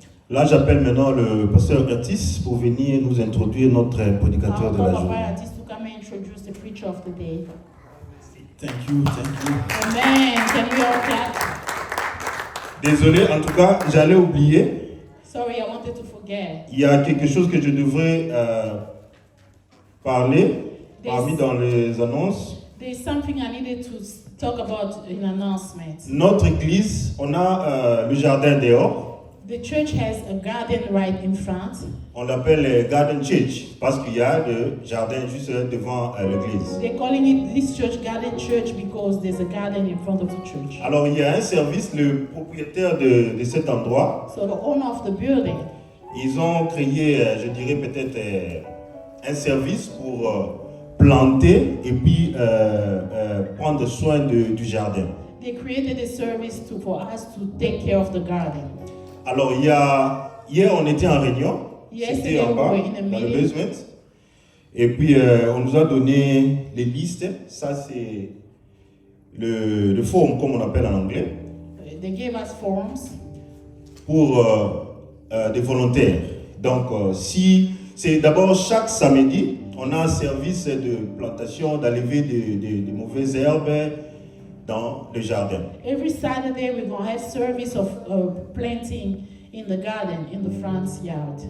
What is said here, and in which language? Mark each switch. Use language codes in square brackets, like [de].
[fr] Là, j'appelle maintenant le pasteur Ertis pour venir nous introduire notre prédicateur de la journée. [en] To come and introduce the preacher of the day. Thank you, thank you. Amen. Can we all clap? [fr] Désolé, en tout cas, j'allais oublier. [en] Sorry, I wanted to forget. [fr] Il y a quelque chose que je devrais parler parmi dans les annonces. [en] There's something I needed to talk about in announcements. [fr] Notre église, on a le jardin dehors. [en] The church has a garden right in front. [fr] On l'appelle Garden Church parce qu'il y a le jardin juste devant l'église. [en] They're calling it this church Garden Church because there's a garden in front of the church. [fr] Alors il y a un service, le propriétaire de cet endroit. [en] So the owner of the building. [fr] Ils ont créé, je dirais peut-être un service pour planter et puis prendre soin du jardin. [en] They created a service for us to take care of the garden. [fr] Alors hier on était en réunion, c'était en bas dans le basement, et puis on nous a donné les listes. Ça c'est le forum comme on appelle en anglais. [en] They gave us forms [fr] pour des volontaires. Donc si c'est d'abord chaque samedi, on a un service de plantation, d'enlever des mauvaises herbes dans le jardin. [en] Every Saturday we're going to have service of planting in the garden, in the front yard.